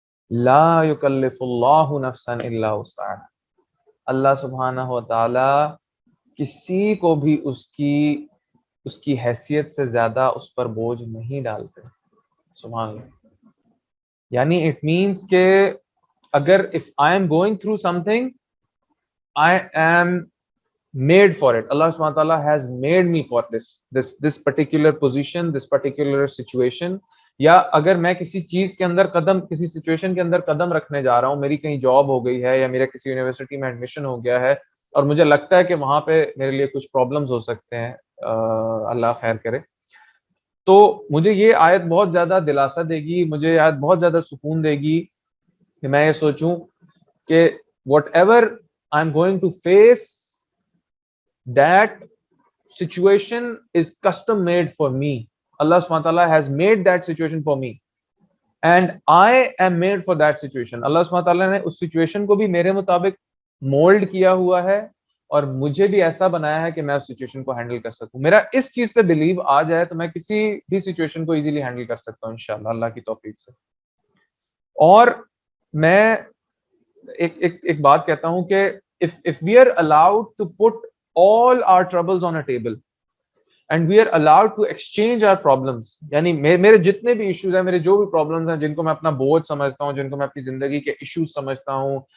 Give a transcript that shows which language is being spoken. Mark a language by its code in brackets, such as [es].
[ar] لا یکلف اللہ نفسا الا وسعها، [ur] اللہ سبحانہ و تعالی کسی کو بھی اس کی حیثیت سے زیادہ اس پر بوجھ نہیں ڈالتے۔ سبحان اللہ، یعنی اٹ مینس کہ اگر [en] if I am going through something I am made for it. Allah subhanahu wa ta'ala has made me for this particular position, this particular situation. [ur] یا اگر میں کسی چیز کے اندر کسی سچویشن کے اندر قدم رکھنے جا رہا ہوں، میری کہیں جاب ہو گئی ہے یا میرا کسی یونیورسٹی میں ایڈمیشن ہو گیا ہے اور مجھے لگتا ہے کہ وہاں پہ میرے لیے کچھ پرابلمز ہو سکتے ہیں، اللہ خیر کرے، تو مجھے یہ آیت بہت زیادہ دلاسا دے گی، مجھے یہ آیت بہت زیادہ سکون دے گی کہ میں یہ سوچوں کہ [en] Whatever I am going to face that situation is custom made for me. Allah subhanahu wa ta'ala has made that situation for me and I am made for that situation. [ur] Allah subhanahu wa ta'ala نے اس situation کو بھی میرے مطابق mould کیا ہوا ہے اور مجھے بھی ایسا بنایا ہے کہ میں اس سچویشن کو ہینڈل کر سکوں۔ میرا اس چیز پہ بلیو آ جائے تو میں کسی بھی سچویشن کو ایزیلی ہینڈل کر سکتا ہوں انشاءاللہ اللہ کی توفیق سے۔ اور میں ایک بات کہتا ہوں کہ [en] if we are allowed to put all our troubles on a table and we are allowed to exchange our problems، [ur] یعنی میرے جتنے بھی ایشوز ہیں، میرے جو بھی پرابلمز ہیں جن کو میں اپنا بوجھ سمجھتا ہوں، جن کو میں اپنی زندگی کے ایشوز سمجھتا ہوں،